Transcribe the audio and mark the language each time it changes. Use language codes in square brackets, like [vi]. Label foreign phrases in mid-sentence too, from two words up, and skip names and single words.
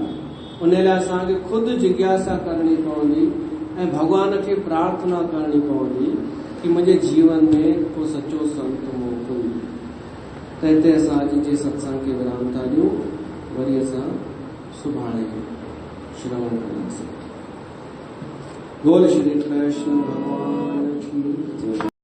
[sd] उन लाइ असांखे ख़ुदि जिज्ञासा करणी पवंदी ऐं भगवान खे प्रार्थना करणी पवंदी कि मुंहिंजे जीवन में को सच्चो संत मोकिल। त हिते असां अॼु जे सत्संग खे विराम था ॾियूं, वरी असां सुभाणे श्रवण कंदासीं। [hi] बोल श्री कृष्ण भगवान की जय।